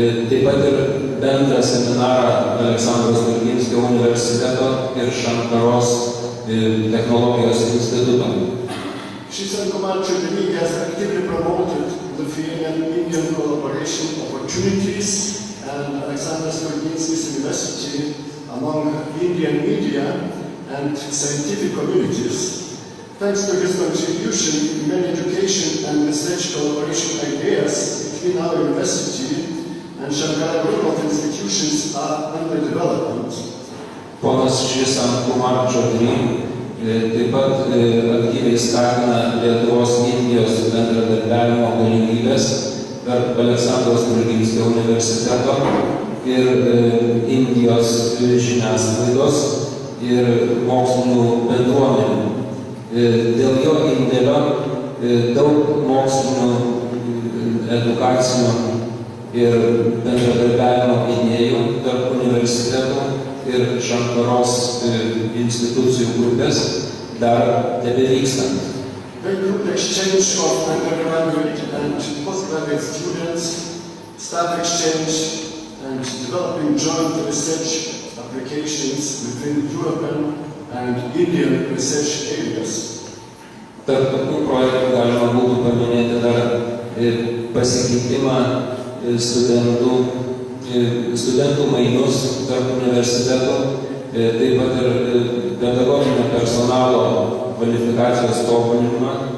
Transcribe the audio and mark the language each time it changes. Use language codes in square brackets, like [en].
[lt] Taip pat ir bendrą seminarą Aleksandro Stulginskio universiteto ir Šankaros technologijos instituto. [en] Shri Satkumar Chaudhary has actively promoted Lithuanian-Indian collaboration opportunities and Alexander Stulginskis University among Indian media and scientific communities. Thanks to his contribution, many education and research collaboration ideas between our university and Shankara group of institutions are under development. [lt] Ponas Shri Satkumar Chaudhary taip pat aktyviai skatina Lietuvos-Indijos bendradarbiavimo galimybės tarp Aleksandro Stulginskio universiteto ir Indijos žiniasklaidos ir mokslinių bendruomenių. Dėl jo indėlio daug mokslinių, edukacinių ir bendradarbiavimo idėjų tarp universitetų ir Šankaros institucijų grupės dar tebevykstant. [en] The group exchange of undergraduate and postgraduate students, staff exchange and developing joint research applications within European and Indian research areas. [lt] Tarp tokių projektų galima būtų paminėti dar pasikeitimą studentų mainus tarp universitetų, taip pat ir pedagoginio personalo kvalifikacijos tobulinimą,